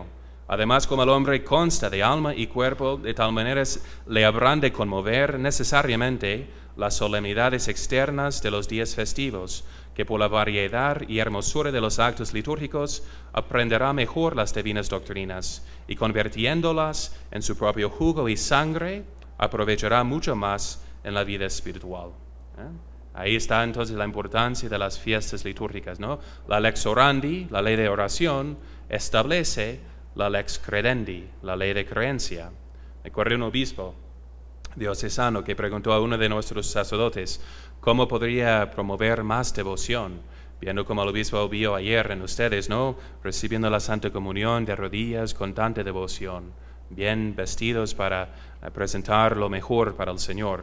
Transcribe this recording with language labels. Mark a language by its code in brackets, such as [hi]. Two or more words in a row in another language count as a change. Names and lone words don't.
[es] Además, como el hombre consta de alma y cuerpo, de tal manera le habrán de conmover necesariamente las solemnidades externas de los días festivos, que por la variedad y hermosura de los actos litúrgicos aprenderá mejor las divinas doctrinas, y convirtiéndolas en su propio jugo y sangre, aprovechará mucho más en la vida espiritual. Ahí está entonces la importancia de las fiestas litúrgicas, ¿no? [la] La lex orandi, [es] la ley de oración, establece la [la] lex credendi, [es] la ley de creencia. Me acuerdo un obispo diocesano que preguntó a uno de nuestros sacerdotes cómo podría promover más devoción, viendo como el obispo vio ayer en ustedes, ¿no? Recibiendo la Santa Comunión de rodillas con tanta devoción, bien vestidos para presentar lo mejor para el Señor.